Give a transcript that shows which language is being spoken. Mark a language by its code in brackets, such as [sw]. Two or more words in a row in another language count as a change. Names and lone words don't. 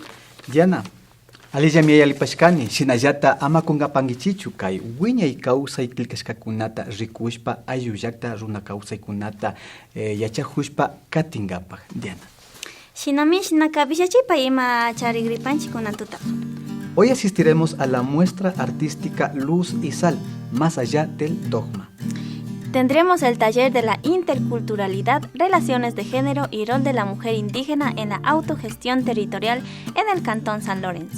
[qu] Diana, alillami yalipashkani, shinallata ama kungapankichichu kay wiñay kawsay qillqashkakunata rikushpa ayllullakta runa kawsaykunata yachakushpa katinkapak. Diana. Shinami shinaka vishachipa ima charigripanchik kunatuta. [es] Hoy asistiremos a la muestra artística Luz y Sal, más allá del dogma. Tendremos el taller de la interculturalidad, relaciones de género y rol de la mujer indígena en la autogestión territorial en el Cantón San Lorenzo.